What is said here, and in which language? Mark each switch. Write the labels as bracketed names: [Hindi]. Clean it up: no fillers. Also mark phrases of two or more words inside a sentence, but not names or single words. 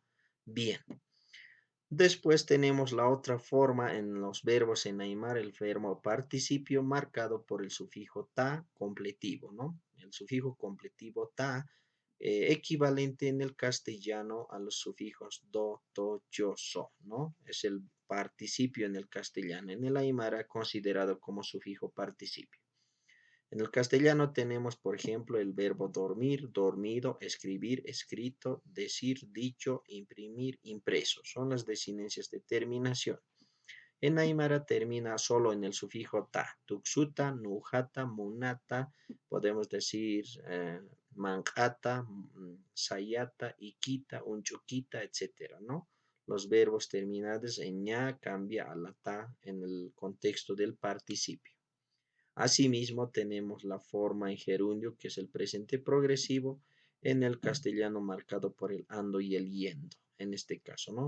[Spanish] Bien. Después tenemos la otra forma en los verbos en Aymara, el verbo participio marcado por el sufijo ta completivo, ¿no? El sufijo completivo ta, equivalente en el castellano a los sufijos do, to, yo, so, ¿no? Es el participio en el castellano. En el Aymara considerado como sufijo participio. En el castellano tenemos, por ejemplo, el verbo dormir, dormido, escribir, escrito, decir, dicho, imprimir, impreso. Son las desinencias de terminación. En Aymara termina solo en el sufijo ta. [Aymara] Tuxuta, nujata, munata, [Spanish] podemos decir [Aymara] mancata, sayata, iquita, unchuquita, [Spanish] etcétera, ¿no? Los verbos terminados en ña cambia a la ta en el contexto del participio. Asimismo, tenemos la forma en gerundio, que es el presente progresivo, en el castellano marcado por el ando y el yendo. En este caso, ¿no?